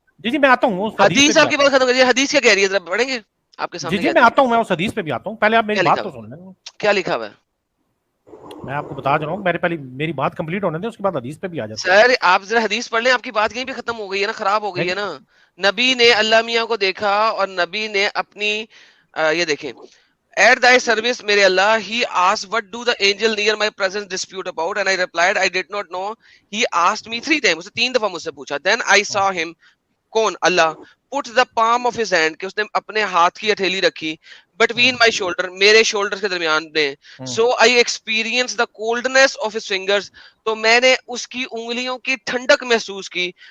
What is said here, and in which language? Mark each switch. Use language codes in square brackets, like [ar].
[ur] جی میں آتا ہوں, حدیث آپ کی بات ختم کرتی ہے, حدیث کیا کہہ رہی ہے ذرا پڑھیں گے آپ کے سامنے. جی میں آتا ہوں, میں اس حدیث پہ بھی آتا ہوں, پہلے آپ میری بات تو سن لیں. کیا لکھا ہوا ہے میں آپ کو بتا رہا ہوں, پہلے میری بات کمپلیٹ ہونے دیں, اس کے بعد حدیث پہ بھی آ جاتا ہے. سر آپ ذرا حدیث پڑھ لیں, آپ کی بات یہیں پہ ختم ہو گئی ہے نا, خراب ہو گئی ہے نا. نبی نے اللہ میاں کو دیکھا اور نبی نے اپنی یہ دیکھیں, [en] at thy service [ur] میرے اللہ, [en] he asked what do the angel near my presence dispute about, and I replied I did not know. He asked me 3 times, [ur] اسے 3 دفعہ مجھ سے پوچھا. [en] Then I saw him, [ur] کون اللہ, [en] put the palm of his hand, [ur] کہ اس نے اپنے ہاتھ کی ہتھیلی رکھی, [en] between my shoulder, [ur] میرے شولڈر کے درمیان میں. [en] So I experienced the coldness of his fingers, [ur] تو میں نے اس کی انگلیوں کی ٹھنڈک محسوس کی.